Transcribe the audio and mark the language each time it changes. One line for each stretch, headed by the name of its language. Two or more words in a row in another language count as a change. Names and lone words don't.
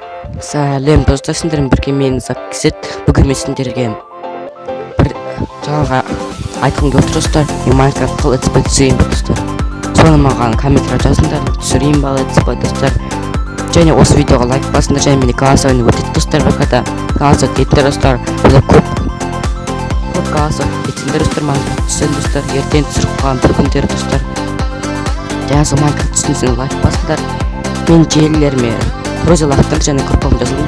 Kazakh: Сәлем достар, сендермен бірге мен Заккизет. Бүгін мен сендерге бір жаңағы айтқым келіп отыр достар. Мен Майнкрафт
English: let's play
Kazakh: түсірейін бе достар. Соны маған комментария жазыңдар, түсірейін бе
English: let's play
Kazakh: достар. Және осы видеоға лайк басыңдар, және мені голосование өтеді достар. ВК-да голосовать етіңдер достар. Бұда көп голосовать етіңдер достар. Майнкрафт түсірейін достар. Ертең түсіріп қалған бір күндері достар. Және сол Майнкрафт түсірсеңіздер лайк басыңдар. Мен желілеріме Розел ақтырды және группамда жазылыңдар.